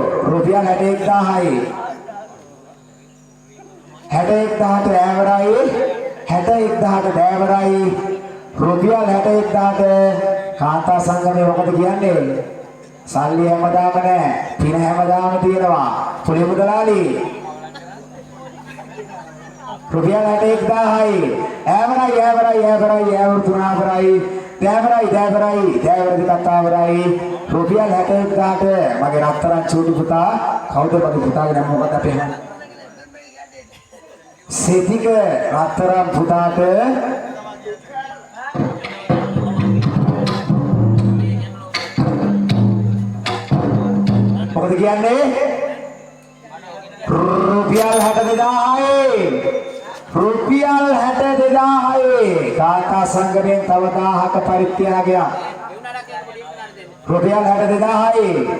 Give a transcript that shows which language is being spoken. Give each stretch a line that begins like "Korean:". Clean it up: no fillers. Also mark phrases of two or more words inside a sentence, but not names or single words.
Sinhala: රුපියල් 61,000යි. 61,000ට ඈවරයි 61,000ට දෑවරයි රුපියල් 61,000ට කාන්තා සංගමේ මොකද කියන්නේ සල්ලි හැමදාම නැහැ පින හැමදාම තියෙනවා පුලි මුදලාලි රුපියල් 61,000යි ඈවර තුනාවරයි දෑවරයි දෙකක් ආවරයි රුපියල් 61,000ට මගේ රත්තරන් චූටි පුතා කවුද මගේ පුතාගේ නම මොකක්ද අපේ Setik rataran putate මොකද කියන්නේ රුපියල් 62,000යි කාන්තා සංගමයෙන් තව 1000ක පරිත්‍යාගයක් රුපියල් 62,000යි